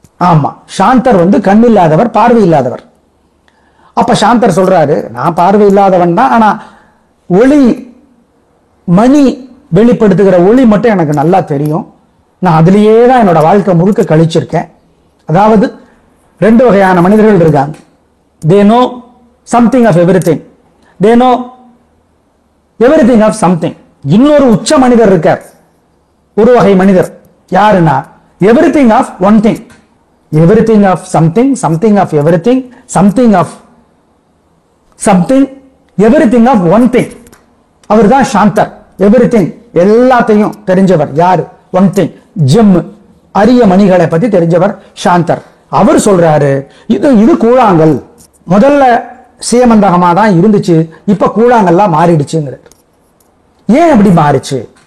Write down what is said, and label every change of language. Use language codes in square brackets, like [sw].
[ta] ஆமா, சாந்தர் வந்து கண் இல்லாதவர், பார்வை இல்லாதவர். அப்ப சாந்தர் சொல்றாரு, நான் பார்வை இல்லாதவன் தான், ஆனா ஒளி மணி வெளிப்படுத்துகிற ஒளி மட்டும் எனக்கு நல்லா தெரியும். நான் அதுலயே தான் என்னோட வாழ்க்கை முழுக்க கழிச்சிருக்கேன். அதாவது ரெண்டு வகையான மனிதர்கள் இருக்காங்க. [en] they know something of everything, they know everything of something. [ta] இன்னொரு உச்ச மனிதர் இருக்கார், ஒரு வகை மனிதர். யாருன்னா [en] everything of one thing, everything of something, something of everything, something of something, everything of one thing. [ta] அவர் தான் சாந்தர். எவ்ரிதிங், எல்லாத்தையும் தெரிஞ்சவர். யாரு? ஒன் திங், ஜெம், அரிய மணிகளை பத்தி தெரிஞ்சவர் சாந்தர். அவர் சொல்றாரு, இது கூழாங்கல். முதல்ல சீமந்தகமா தான் இருந்துச்சு, இப்ப கூழாங்கல்லாம் மாறிடுச்சுங்கிறார். ஏன் அப்படி மாறிச்சு?